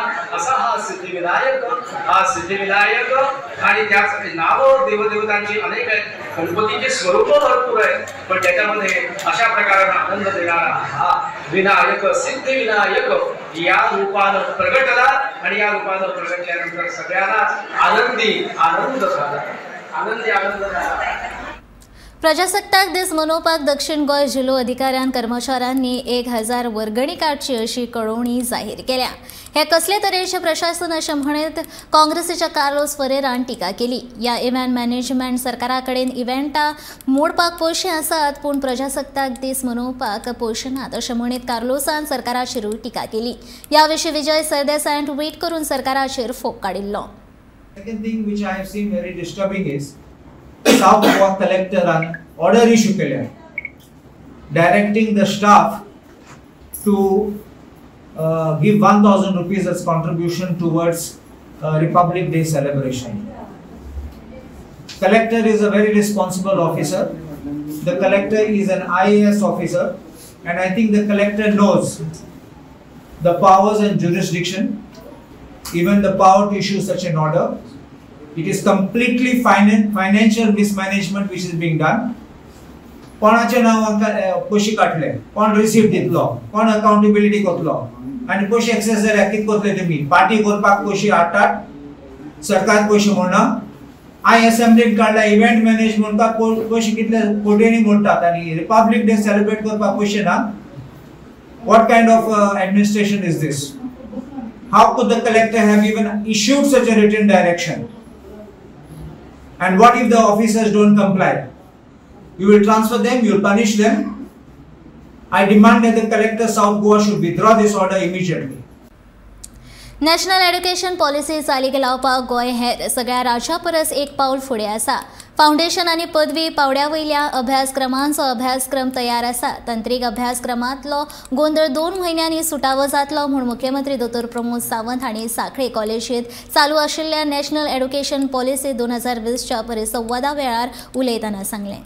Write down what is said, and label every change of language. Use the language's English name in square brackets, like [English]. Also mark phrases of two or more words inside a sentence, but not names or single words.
[Marathi] असा हा सिद्धिविनायक आणि त्याचे नाव देवदेवतांची अनेक आहेत, गणपतीचे स्वरूप भरपूर आहे, पण त्याच्यामध्ये अशा प्रकाराने आनंद देणारा हा विनायक सिद्धिविनायक या रूपानं प्रगटला आणि या रूपानं प्रगटल्यानंतर सगळ्यांना आनंद झाला। [Konkani] प्रजासत्ताक दीस मनोवपाक दक्षिण गोंय जिल्लो अधिकाऱ्यान कर्मचाऱ्यांनी 1000 वर्गणी काडची अशी कळवणी जाहीर केल्या। हे कसले तरेचे प्रशासन अशें म्हणत काँग्रेसीच्या कार्लोस फरेरान टिका केली। या [English] event management [Konkani] सरकारा कडेन इव्हेंटां मोडपाक पयशे आसात पूण प्रजासत्ताक दीस मनोवपाक पयशे नात अशें म्हणत कार्लोसान सरकाराचेरूय टिका केली। या विशीं विजय सरदेसायान ट्वीट करून सरकाराचेर फोग काडिल्लो। [English] Second thing which I have seen very disturbing is South Goa collector an order issue केले directing the staff to give 1000 rupees as contribution towards Republic Day celebration. Collector is a very responsible officer. The collector is an IAS officer and I think the collector knows the powers and jurisdiction, even the power to issue such an order. It is completely financial mismanagement which is being done. [Konkani] कोणाचे नाव पयशे काटले, कोण रिसीप्ट दितलो, कोण अकाउंटेबिलिटी करतलो आणि पयशे एक्सेस जाल्यार कितें करतले तुमी? पार्टी करपाक पयशे हाडटात, सरकार पयशे मोडना। आय असेंब्लीन काडला [English] event management [Konkani] पयशे कितले कोट्यांनी मोडटात आणि [English] Republic Day celebrate [Konkani] करपाक पयशे ना। [English] What kind of administration is this? How could the collector have even issued such a written direction? And what if the officers don't comply? You will transfer them, you will punish them. I demand that the collector South Goa should withdraw this order immediately. [Konkani] नॅशनल एड्युकेशन पॉलिसी चालीक लावपाक गोंय हेर सगळ्या राज्यां परस एक पावल फुडें आसा। फाउंडेशन आनी पदवी पावड्या वयल्या अभ्यासक्रमांचो अभ्यासक्रम तयार आसा। तंत्रीक अभ्यासक्रमांतलो गोंधळ 2 म्हयन्यांनी सुटावो जातलो म्हूण मुख्यमंत्री दोतोर प्रमोद सावंत हांणी सांखळे कॉलेजींत चालू आशिल्ल्या नॅशनल एड्युकेशन पॉलिसी 2020च्या परिसंवादा वेळार उलयतना सांगलें।